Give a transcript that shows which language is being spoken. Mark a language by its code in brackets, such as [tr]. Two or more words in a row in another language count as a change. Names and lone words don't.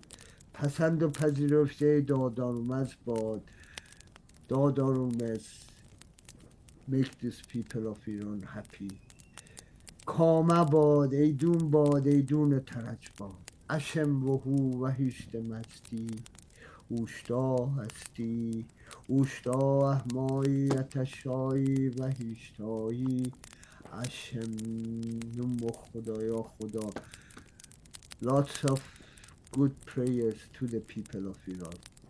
[fa] پسند و پذیرفته دادارمز باد، [en] دادارمز make these people of Iran happy. [fa] کامه باد ایدون باد ایدون ترج باد، [ae] اشم و هو و هیشت مستی اوشتا هستی، اوشتا احمایی اتشایی و هیشتایی اشم نمو [fa] خدایا خدا. [en] Lots of good prayers to the people of Iran.